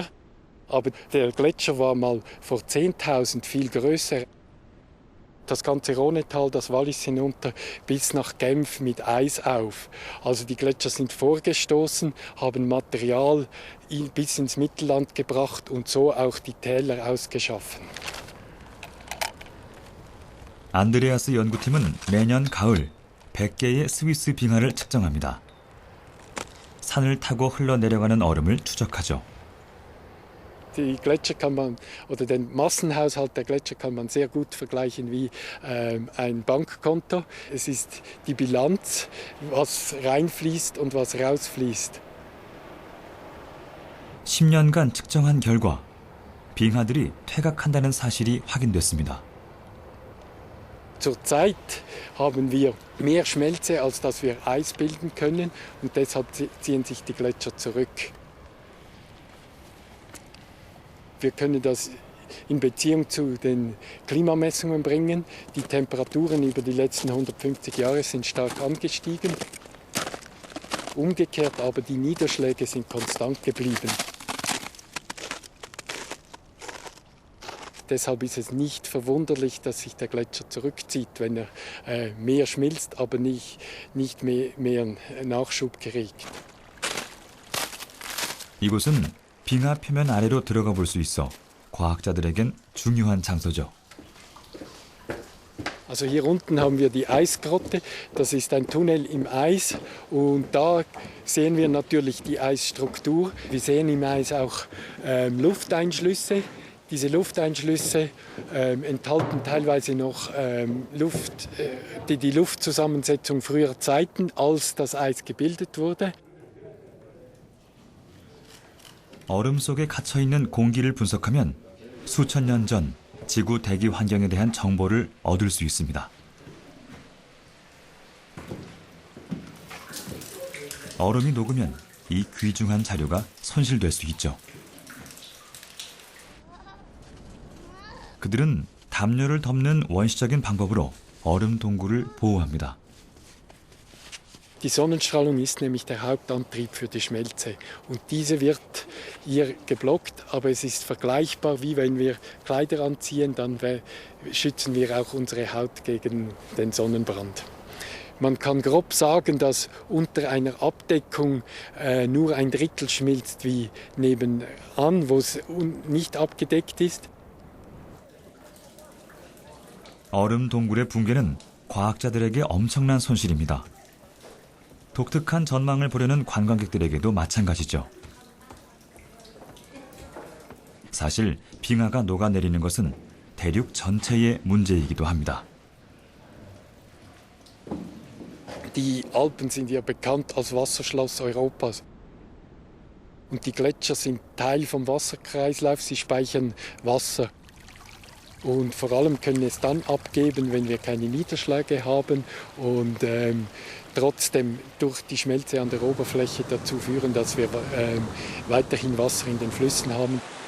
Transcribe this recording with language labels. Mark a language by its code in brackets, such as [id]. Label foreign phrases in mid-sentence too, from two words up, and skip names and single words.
[de] Aber der Gletscher war mal vor 10.000 viel größer. Das ganze Rhonetal, das Wallis hinunter bis nach Genf mit Eis auf. Also die Gletscher sind vorgestoßen, haben Material bis ins Mittelland gebracht und so auch die Täler ausgeschaffen. [ko] 안드레아스 연구팀은 매년 가을 100개의 스위스 빙하를 측정합니다. 산을 타고 흘러내려가는 얼음을 추적하죠. [de] Die Gletscher kann man, oder den Massenhaushalt der Gletscher kann man sehr gut vergleichen wie ein Bankkonto. Es ist die Bilanz, was reinfließt und was rausfließt. [ko] 10년간 측정한 결과 빙하들이 퇴각한다는 사실이 확인됐습니다. [de] Zurzeit haben wir mehr Schmelze, als dass wir Eis bilden können, und deshalb ziehen sich die Gletscher zurück. Wir können das in Beziehung zu den Klimamessungen bringen. Die Temperaturen über die letzten 150 Jahre sind stark angestiegen. Umgekehrt aber die Niederschläge sind konstant geblieben. Deshalb ist es nicht verwunderlich, dass sich der Gletscher zurückzieht, wenn er mehr schmilzt, aber nicht mehr Nachschub kriegt. [ko] 이곳은 빙하 표면 아래로 들어가 볼 수 있어 과학자들에겐 중요한 장소죠. [de] Also hier unten haben wir die Eisgrotte, das ist ein Tunnel im Eis, und da sehen wir natürlich die Eisstruktur. Wir sehen im Eis auch Lufteinschlüsse. Diese Lufteinschlüsse enthalten teilweise noch die Luftzusammensetzung früherer Zeiten, als das Eis gebildet wurde. [ko] 얼음 속에 갇혀 있는 공기를 분석하면 수천 년 전 지구 대기 환경에 대한 정보를 얻을 수 있습니다. 얼음이 녹으면 이 귀중한 자료가 손실될 수 있죠. 그들은 담요를 덮는 원시적인 방법으로 얼음 동굴을 보호합니다. [de] Die Sonnenstrahlung ist nämlich der Hauptantrieb für die Schmelze. Und diese wird hier geblockt, aber es ist vergleichbar, wie wenn wir Kleider anziehen, dann schützen wir auch unsere Haut gegen den Sonnenbrand. Man kann grob sagen, dass unter einer Abdeckung nur ein Drittel schmilzt wie nebenan, wo es nicht abgedeckt ist. [ko] 얼음 동굴의 붕괴는 과학자들에게 엄청난 손실입니다. 독특한 전망을 보려는 관광객들에게도 마찬가지죠. 사실 빙하가 녹아내리는 것은 대륙 전체의 문제이기도 합니다. [de] Die Alpen sind ja bekannt als Wasserschloss Europas. Und die Gletscher sind Teil vom Wasserkreislauf, sie speichern Wasser. Und vor allem können es dann abgeben, wenn wir keine Niederschläge haben und trotzdem durch die Schmelze an der Oberfläche dazu führen, dass wir weiterhin Wasser in den Flüssen haben.